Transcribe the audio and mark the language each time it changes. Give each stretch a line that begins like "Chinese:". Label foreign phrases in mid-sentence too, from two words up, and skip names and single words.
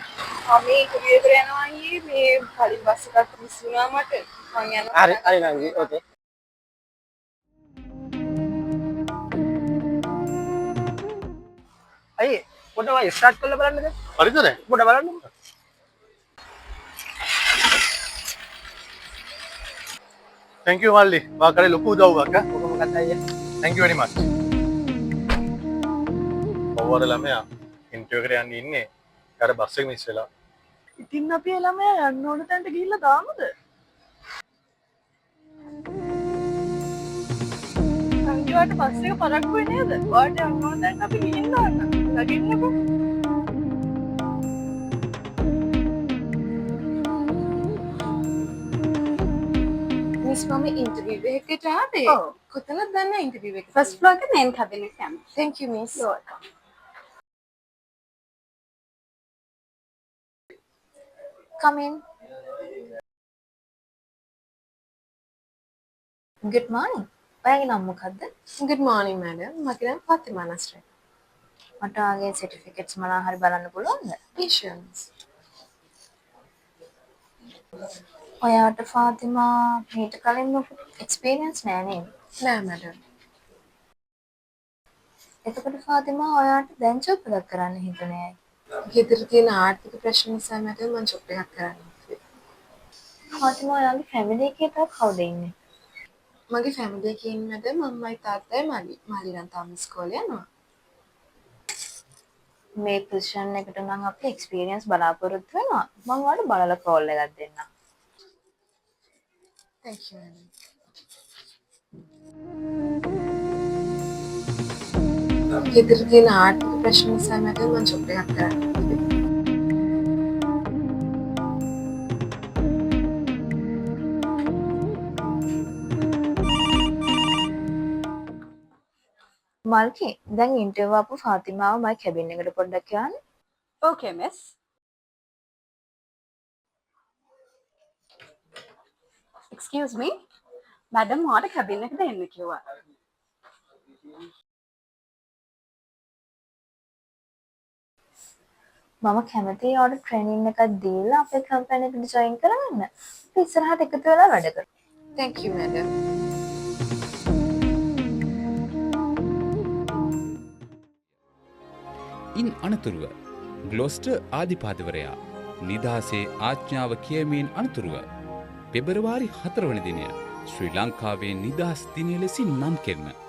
Sinhala: මේ ඉන්ටර්විව් එකට යනවා අයියේ මේ කලින් බස් එකක් මිස් වුණා මට. මං යනවා. හරි නංගි. ඕකේ. අයියේ පොඩ්ඩක් ස්ටාර්ට් කරලා බලන්නද? හරිද? පොඩ්ඩක් බලන්න.
English: thank you මල්ලි.
Sinhala: වා කරේ ලොකු උදව්වක් ආ. ඕක මොකක්ද අයියා?
English: thank you very much.
Sinhala: ඔව්වර ළමයා ඉන්ටර්විව් එකට යන්න ඉන්නේ. ඊට බස් එක මිස් වෙලා. ඉතින් අපි ළමයා යන්න ඕන තැනට ගිහිල්ලා දාමුද? සංජීවට බස් එක පරක්කුවේ නේද? ඔයාට යන්න ඕන තැනට අපි ගිහින් දාන්න. ලගින්නකෝ. මිස් මම ඉන්ටර්විව් එකකට ආවේ. කොතනද දන්න ඉන්ටර්විව් එක?
English: first floor
Sinhala: එකේ
English: main cabin
Sinhala: එක යන්න.
English: thank you miss. you're welcome. Come in. Good morning.
Sinhala: ඔයාගේ නම මොකද්ද?
English: good morning madam.
Sinhala: මගේ නම ෆාතිමා නස්රත්. මට ඔයාගේ certificates මොනවා හරි බලන්න පුළුවන්ද?
English: Patience.
Sinhala: ඔයාට ෆාතිමා මීට කලින් experience නෑ නේද? නෑ madam. එතකොට ෆාතිමා ඔයාට දැන් ජොබ් එකක් කරන්න හිතුනේ ඇයි? ගෙදර තියෙන ආර්ථික ප්‍රශ්න නිසා madam මම ජොබ් එකක් කරන්න හිතුවේ. ෆාතිමා ඔයාගේ family එකේ තව කවුද ඉන්නේ? මගේ ෆැමිලි එකේ ඉන්න madam අම්මයි තාත්තයි මල්ලි නම් තාම ඉස්කෝලේ යනවා. මේ position එකට නම් අපි experience බලාපොරොත්තු වෙනවා. මම ඔයාලට බලලා call එකක් දෙන්නම්.
English: thank you madam.
Sinhala: ගෙදර තියෙන ආර්ථික ප්‍රශ්න නිසා madam මම ජොබ් එකක් කරන්න හිතුවේ. මල්කි දැන් ඉන්ටර්විව් අපු ෆාතිමාව
English: my cabin
Sinhala: එකට පොඩ්ඩක් යන්න.
English: okay miss. excuse me madam
Sinhala: ඔයාට කැබින් එකට එන්න කිව්වා. මම කැමතියි ඔයාලට ට්‍රේනින් එකක් දීලා අපේ කම්පැනි එකට ජොයින් කරගන්න. අපි ඉස්සරහට එකතු වෙලා වැඩ කරමු.
English: thank you madam.
Sinhala: ඉන් අනතුරුව ග්ලොස්ටර් ආධිපතිවරයා නිදහසේ ආඥාව කියමීන් අනතුරුව පෙබරවාරි 4 වන දිනය ශ්‍රී ලංකාවේ නිදහස් දිනය ලෙසින් නම් කෙරෙන